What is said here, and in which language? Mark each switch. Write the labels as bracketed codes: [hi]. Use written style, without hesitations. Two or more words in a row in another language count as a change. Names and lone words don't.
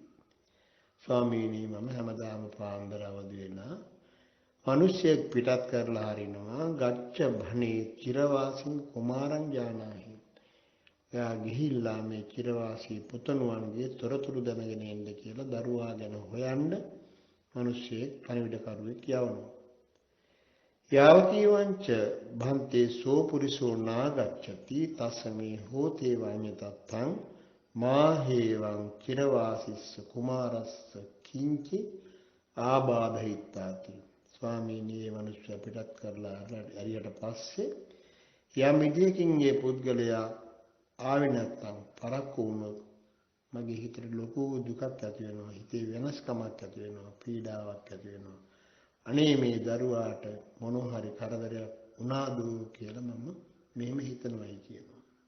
[si] ස්වාමීනි මම හැමදාම පාන්දර අවදි වෙලා මිනිස්සෙක් පිටත් කරලා හරිනවා [pi] ගච්ඡ භනේ චිරවාසීන් කුමාරං ජානාහි. [si] එයා ගිහිල්ලා මේ චිරවාසී පුතණුවන්ගේ තොරතුරු දැනගෙන එන්න කියලා දරුවා ගැන හොයන්න මිනිස්සෙක් පණිවිඩකරුවෙක් යවනවා. [pi] යාවකීවංච භන්තේ සෝ පුරිසෝ නාගච්ඡති තස්මේ හෝතේ වඤ්ඤතත්තං මාහේවං චිරවාසිස්ස කුමාරස්ස කිංචි ආබාධිතාති. [si] ස්වාමීනි මේ මිනිස්සු පිටත් කරලා හරියට පස්සේ යම් විදියකින් මේ පුද්ගලයා ආවේ නැත්තම් පරක්කු වුණොත් මගේ හිතට ලොකු දුකක් ඇති වෙනවා. හිතේ වෙනස්කමක් ඇති වෙනවා. පීඩාවක් ඇති වෙනවා. අනේ මේ දරුවාට මොනවා හරි කරදරයක් වුණාද කියලා මම මෙහෙම හිතනවායි කියනවා.